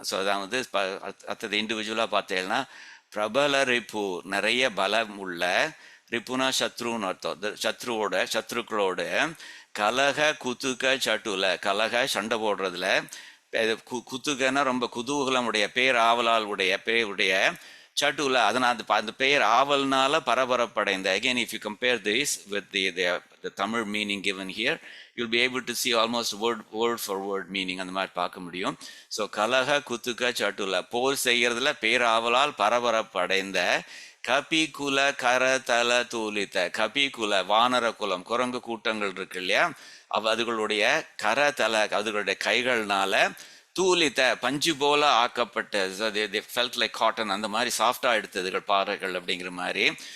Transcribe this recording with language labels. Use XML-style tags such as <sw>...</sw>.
<ta>So அதான் வந்து அத்தது இண்டிவிஜுவலாக பார்த்தேன்னா, பிரபல ரிப்பு, நிறைய பலம் உள்ள, ரிப்புனா சத்ருன்னு அர்த்தம், சத்ருக்களோட கலக குத்துக்க சட்டுல, கலக சண்டை போடுறதுல, குத்துக்கன்னா ரொம்ப குதூகலம் உடைய, பேராவலால் உடைய சட்டுல, அதனால் அந்த பெயர் ஆவல்னால பரபரப்படைந்த.</ta> <en>Again, if you compare this with the Tamil meaning given here, you'll be able to see almost word for word meaning</en> <ta>அந்த மாதிரி பார்க்க முடியும். ஸோ கலக குத்துக்க சட்டுல, போர் செய்யறதுல பேராவலால் பரபரப்படைந்த, கபிகுல கரதல தூலித்த, கபிகுல வானர குலம், குரங்கு கூட்டங்கள் இருக்கு இல்லையா, அதுகளுடைய கரதல, அதுகளுடைய கைகள்னால, தூலித்த பஞ்சு போல ஆக்கப்பட்ட,</ta> <en>felt like cotton,</en> <ta>அந்த மாதிரி சாஃப்டா எடுத்ததுகள் பாறைகள் அப்படிங்கிற மாதிரி.</ta>